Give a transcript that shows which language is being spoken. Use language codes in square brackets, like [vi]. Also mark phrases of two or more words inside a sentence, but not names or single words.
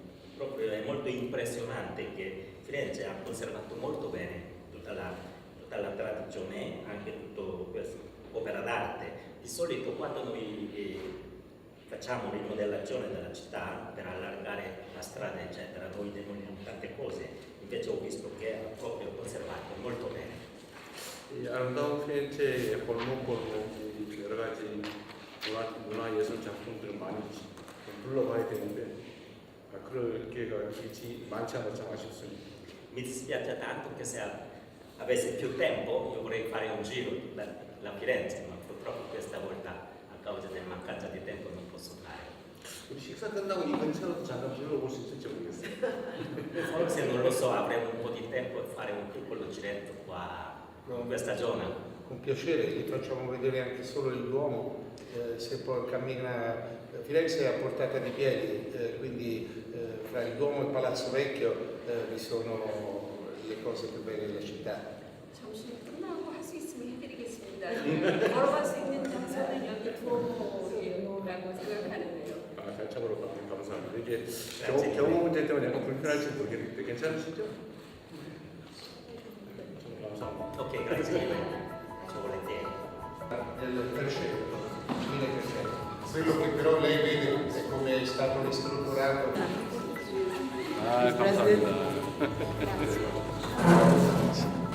[it] Proprio è molto impressionante che Firenze ha conservato molto bene tutta la tradizione, anche tutto questo opera d'arte. Di solito quando noi facciamo rimodellazione della città per allargare la strada eccetera, noi demoliamo tante cose, invece ho visto che ha proprio conservato molto bene. [ko] 이 아름다운 피렌체의 골목골목 여러 가지 문화 예술 작품들을 많이 둘러봐야 되는데 그럴 기회가 많지 않아서 참 아쉽습니다. [it] Mi dispiace tanto che se avessi più tempo io vorrei fare un giro per la Firenze, ma purtroppo questa volta a causa della mancanza di tempo non posso fare. [ko] 우리 식사 끝나고 이 근처로 잠깐 둘러볼 수 있을지 모르겠어요. [it] Forse non lo so, avremo un po' di tempo per fare un piccolo giretto qua in questa zona. Con piacere, vi facciamo vedere anche solo il Duomo, se poi cammina. Firenze è a portata di piedi, quindi fra il Duomo e il Palazzo Vecchio vi sono le cose più belle della città. [ko] 잠시 끝나고 할 수 있으면 해드리겠습니다. 걸어갈 수 있는 장소는 여기 두오모라고 생각하는데요. 잘 참으로 감사합니다. 이게 경호 문제 때문에 약간 불편할지 모르겠는데 괜찮으시죠? 감사합니다. [it] Ok, grazie mille. Ci volentieri. Del crescendo, 1300. Quello che però lei vede è come è stato ristrutturato. [ko] 감사합니다.